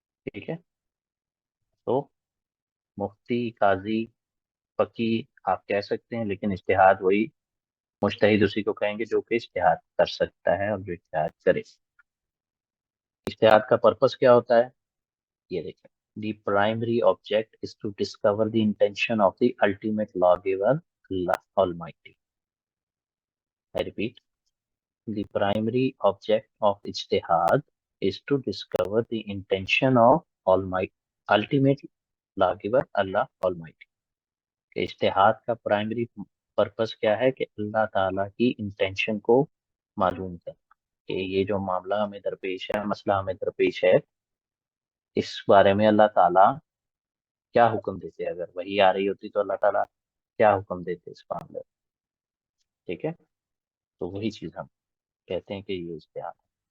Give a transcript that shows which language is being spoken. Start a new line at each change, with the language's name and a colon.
Urdu: ٹھیک ہے۔ تو مفتی، قاضی، فقیہ آپ کہہ سکتے ہیں، لیکن اجتہاد وہی، مجتہد اسی کو کہیں گے جو کہ اجتہاد کر سکتا ہے اور جو اجتہاد کرے۔ اجتہاد کا پرپس کیا ہوتا ہے، یہ دیکھیں،
English: the primary object is to discover the intention of the ultimate law giver
Urdu: Allah Almighty.
English: I repeat, the primary object of ijtihad is to discover the intention of Almighty, ultimate lawgiver Allah Almighty.
Urdu: کہ اجتہاد کا primary purpose کیا ہے کہ اللہ تعالیٰ کی intention کو معلوم کرنا، کہ یہ جو معاملہ ہمیں درپیش ہے، مسئلہ ہمیں درپیش ہے، اس بارے میں اللہ تعالیٰ کیا حکم دیتے، اگر وہی آ رہی ہوتی تو اللہ تعالیٰ کیا حکم دیتے اس معاملے میں، ٹھیک ہے۔ تو وہی چیز ہم کہتے ہیں کہ یہ اجتہاد ہے۔